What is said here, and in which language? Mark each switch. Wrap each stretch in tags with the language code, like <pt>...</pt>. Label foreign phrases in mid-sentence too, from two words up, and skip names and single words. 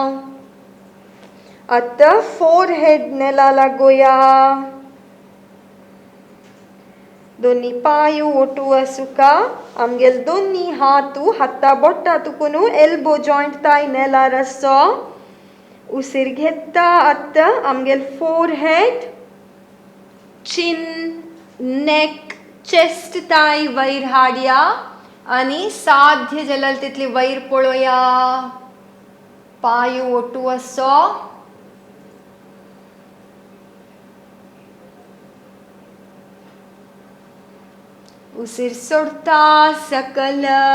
<kok>आता फोरहेड नेला लागोया. दोन्ही पायू ओटू असुका. आमगेल दोन्ही हातू हाता बोट्टा तुकुनु</kok> <en>elbow joint</en> <kok>ताई नेला रसो. उसिर घेता आता आमगेल</kok> <en>forehead chin neck chest</en> <kok>ताई वैर हाडया आणि साध्य जलल तितली वैर पळोया. पायू ओटू असो. उसिर सोडता सकल.</kok>